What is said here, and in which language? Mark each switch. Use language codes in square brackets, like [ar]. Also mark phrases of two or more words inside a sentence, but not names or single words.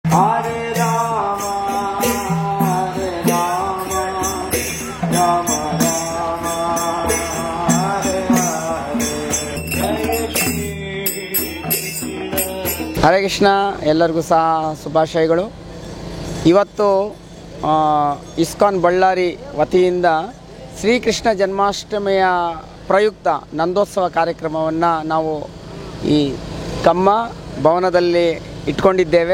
[kn] Hare Rama, Hare Rama, Rama Rama, Hare Hare. ಹರೇ ಕೃಷ್ಣ. ಎಲ್ಲರಿಗೂ ಸಹ ಶುಭಾಶಯಗಳು. ಇವತ್ತು ಇಸ್ಕಾನ್ ಬಳ್ಳಾರಿ ವತಿಯಿಂದ ಶ್ರೀಕೃಷ್ಣ ಜನ್ಮಾಷ್ಟಮಿಯ ಪ್ರಯುಕ್ತ ನಂದೋತ್ಸವ ಕಾರ್ಯಕ್ರಮವನ್ನು ನಾವು ಈ ಕಮ್ಮ ಭವನದಲ್ಲಿ ಇಟ್ಕೊಂಡಿದ್ದೇವೆ.